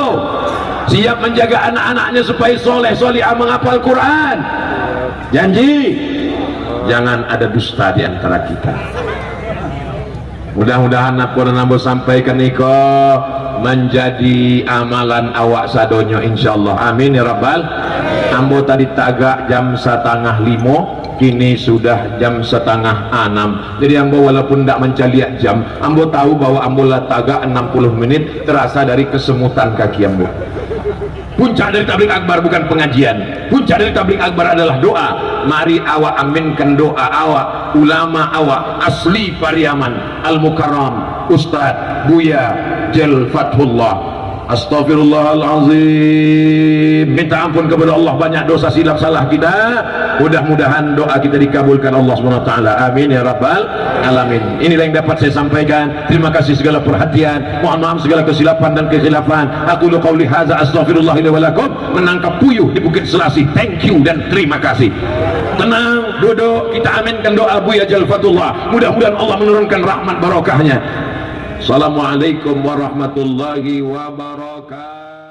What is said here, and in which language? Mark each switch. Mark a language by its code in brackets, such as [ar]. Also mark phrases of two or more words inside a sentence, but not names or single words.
[id] Siap menjaga anak-anaknya supaya soleh solihah menghafal Quran? Janji jangan ada dusta di antara kita. [min] Mudah-mudahan apa yang nambah sampaikan niko menjadi amalan awak sadonyo insyaallah. [ar] Amin ya rabbal. [min] Ambo tadi tagak jam 4:30, kini sudah jam 5:30. Jadi ambo walaupun tidak mencaliak jam, ambo tahu bahwa ambo lah tagak 60 menit terasa dari kesemutan kaki ambo. [id] Puncak dari tabligh akbar bukan pengajian. Puncak dari tabligh akbar adalah doa. Mari awak aminkan doa awak, ulama awak asli Pariaman, Al-Mukarram, Ustaz Buya Jal Fathullah. [ar] Astaghfirullahalazim. [id] Minta ampun kepada Allah banyak dosa silap salah kita. Mudah-mudahan doa kita dikabulkan Allah SWT. [ar] Amin ya rabbal alamin. [id] Inilah yang dapat saya sampaikan. Terima kasih segala perhatian. Mohon maaf segala kesilapan dan kekhilafan. [ar] Aku lu qauli hadza astaghfirullah li wa lakum. [id] Menangkap puyuh di Bukit Selasi. [en] Thank you [id] dan terima kasih. Tenang, duduk, kita aminkan doa Buya Jal Fathullah. Mudah-mudahan Allah menurunkan rahmat barokahnya. [ar] Assalamualaikum warahmatullahi wabarakatuh.